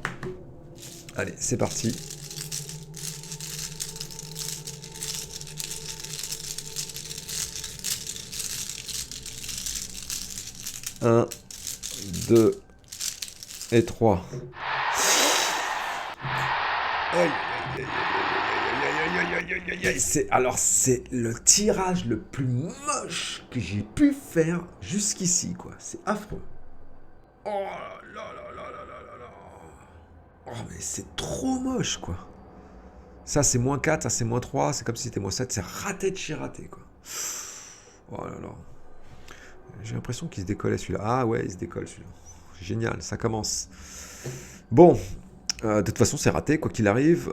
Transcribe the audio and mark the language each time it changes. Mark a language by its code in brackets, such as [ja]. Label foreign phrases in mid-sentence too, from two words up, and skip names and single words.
[fr] Allez, c'est parti. Un, 2 et 3. Alors c'est le tirage le plus moche que j'ai pu faire jusqu'ici, quoi. C'est affreux. Oh là là là là là là. Oh mais c'est trop moche, quoi. Ça c'est -4, ça c'est -3, c'est comme si c'était -7, c'est raté de chez raté, quoi. Oh là là. J'ai l'impression qu'il se décollait celui-là. Ah ouais, il se décolle celui-là. Génial, ça commence. Bon, de toute façon, c'est raté, quoi qu'il arrive.